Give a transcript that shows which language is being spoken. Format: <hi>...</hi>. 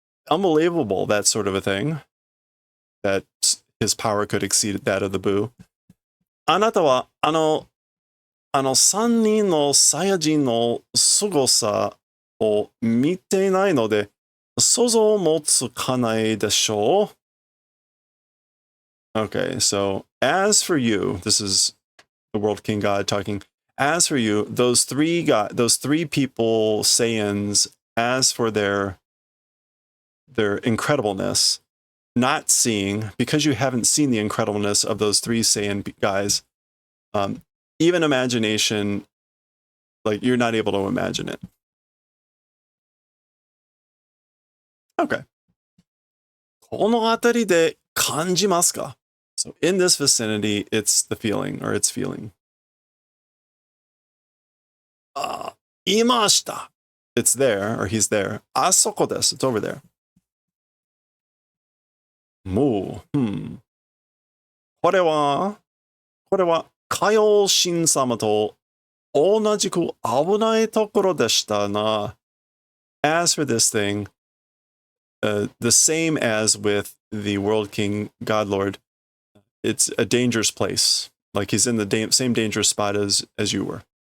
<en>Unbelievable, that sort of a thing. That his power could exceed that of the Buu.</en> <ja>あなたは、三人のサイヤ人の凄さを見ていないので、想像もつかないでしょう?</ja> <en>Okay, so as for you, this is the World King God talking. As for you, those three people, Saiyans, as for their incredibleness, not seeing, because you haven't seen the incredibleness of those three Saiyan guys, even imagination, like you're not able to imagine it. Okay.</en> <ja>この辺りで感じますか?</ja> <en>So in this vicinity, it's the feeling, or it's feeling.</en> <ja>いました.</ja> <en>It's there, or he's there.</en> <ja>あそこです.</ja> <en>It's over there.</en> <ja>もう、これは、海王神様と同じく危ないところでしたな.</ja> <en>As for this thing, the same as with the World King God Lord, it's a dangerous place. Like he's in the same dangerous spot as you were.</en>